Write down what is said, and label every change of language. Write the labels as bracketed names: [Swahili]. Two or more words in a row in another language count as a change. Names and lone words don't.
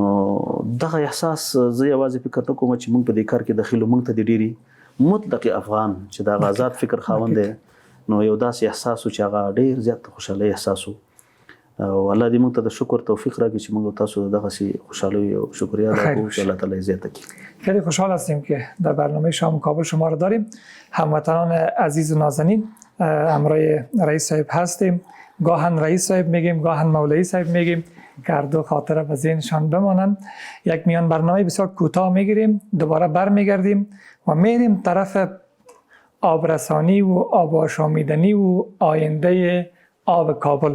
[Pashto] نو دغه احساس زه یوازې فکر نه کوم چې موږ په دې کار کې دخیل موږ ته د ډېرې مطلق افغان چې د آزاد فکر خاوند دی نو یو داسې احساس و چې هغه ډېر زیات خوشحالۍ احساس و او الله دې موږ ته د شکر توفیق راکړي چې موږ تاسو دغسې خوشحالۍ او شکریا ادا کوو چې الله تعالی زیاته کړي. [Persian] خیلی خوشحال هستیم که در برنامه شام کابل شما رو داریم. هموطنان عزیز و نازنین، همراه رئیس صاحب هستیم. گاهن رئیس صاحب میگیم، گاهن مولوی صاحب میگیم که هر دو خاطره به ذهنشان بمانند. یک میان برنامه بسیار کوتاه میگیریم، دوباره برمیگردیم و میریم طرف آبرسانی و آب آشامیدنی و آینده آب کابل.